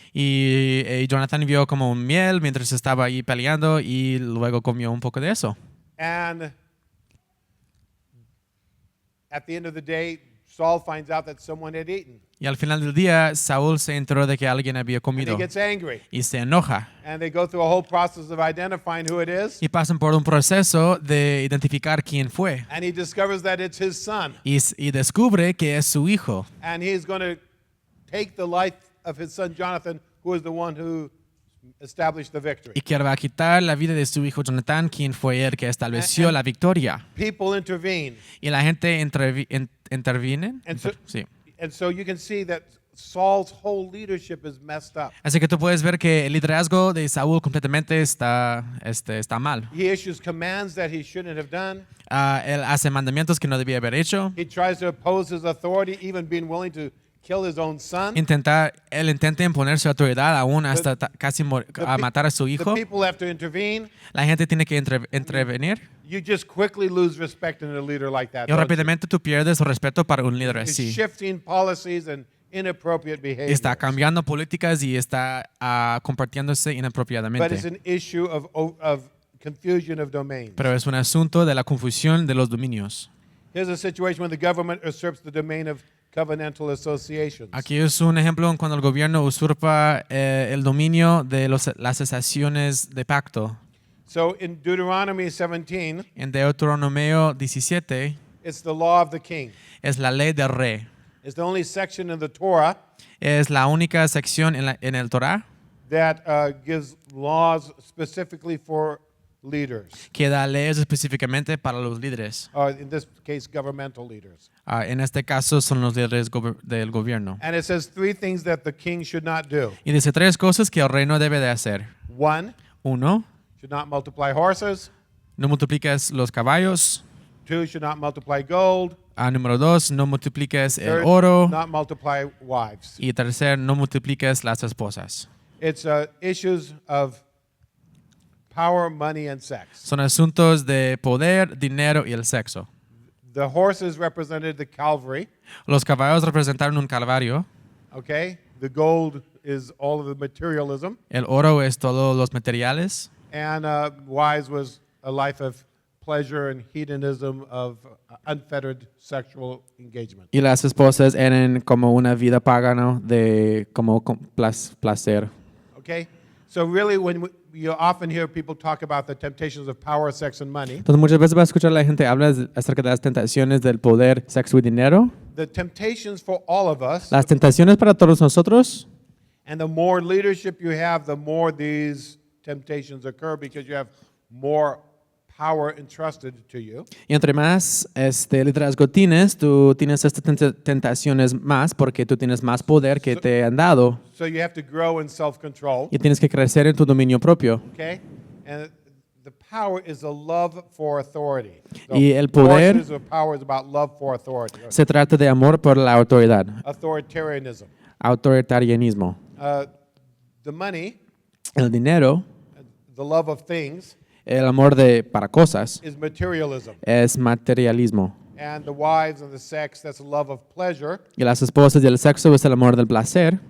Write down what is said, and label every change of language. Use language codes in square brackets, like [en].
[es] Y Jonatán vio como un miel mientras estaba ahí peleando y luego comió un poco de eso. [en] And at the end of the day, Saul finds out that someone had eaten. [es] Y al final del día, Saúl se enteró de que alguien había [en] And he [es] comido [en] gets angry. [es] y se enoja. [en] And they go through a whole process of identifying who it is. [es] Y pasan por un proceso de identificar quién fue. [en] And he discovers that it's his son. [es] Y descubre que es su hijo. [en] And he's going to take the life of his son Jonathan, who is the one who established the victory. [es] Y que va a quitar la vida de su hijo Jonatán, quien fue el que estableció la victoria. [en] People intervene. [es] Y la gente interviene. Sí. [en] And so you can see that Saul's whole leadership is messed up. [es] Así que tú puedes ver que el liderazgo de Saúl completamente está mal. [en] He issues commands that he shouldn't have done. [es] Él hace mandamientos que no debía haber hecho. [en] He tries to oppose his authority, even being willing to kill his own son. [es] Él intenta imponer su autoridad aún hasta casi [en] The [es] matar a su [en] The [es] hijo. [en] people have to intervene. [es] La gente tiene que intervenir. [en] You just quickly lose respect in a leader like that. [es] Y [en] don't you? [es] rápidamente tú pierdes el respeto para un líder [en] He's [es] así. [en] shifting policies and inappropriate behavior. [es] Está cambiando políticas y está compartiéndose [en] But it's [es] inapropiadamente. [en] an issue of confusion of domains. [es] Pero es un asunto de la confusión de los dominios. [en] Here's a situation when the government usurps the domain of covenantal associations. [es] Aquí es un ejemplo en cuando el gobierno usurpa el dominio de las asociaciones de pacto. [en] So in Deuteronomy 17, [es] En Deuteronomio 17 [en] it's the law of the king. [es] es la ley del rey. [en] It's the only section in the Torah [es] Es la única sección en el Torah [en] that gives laws specifically for leaders, [es] que da leyes específicamente para los líderes. [en] in this case, governmental leaders. [es] En este caso son los líderes del gobierno. [en] And it says three things that the king should not do. [es] Y dice tres cosas que el rey no debe de hacer. [en] One, [es] Uno, [en] should not multiply horses. [es] no multipliques los caballos. [en] Two, should not multiply gold. [es] Número dos, no multipliques el [en] Third, [es] oro. [en] not multiply wives. [es] Y tercer, no multipliques las esposas. [en] It's issues of power, money, and sex. [es] Son asuntos de poder, dinero y el sexo. [en] The horses represented the Calvary. [es] Los caballos representaron un calvario. [en] Okay, the gold is all of the materialism, [es] El oro es todos los materiales. [en] and wives was a life of pleasure and hedonism of unfettered sexual engagement. [es] Y las esposas eran como una vida pagana de como placer. [en] Okay, so really, when you often hear people talk about the temptations of power, sex, and money, [es] Entonces muchas veces vas a escuchar a la gente hablar acerca de las tentaciones del poder, sexo y dinero. [en] the temptations for all of us, [es] Las tentaciones para todos nosotros. [en] and the more leadership you have, the more these temptations occur because you have more power entrusted to you. [es] Y entre más liderazgo tienes, tú tienes estas tentaciones más porque tú tienes más poder que te han dado [en] So you have to grow in self-control. [es] y tienes que crecer en tu dominio propio. [en] Okay, and the power is a love for authority. [es] Y el poder- [en] forces of power is about love for authority, or [es] Se trata de amor por la autoridad, [en] authoritarianism. [es] autoritarianismo. [en] The money, [es] El dinero, [en] the love of things, [es] el amor para cosas, [en] is materialism, [es] es materialismo. [en] and the wives and the sex, that's a love of pleasure [es] Y las esposas y el sexo es el amor del placer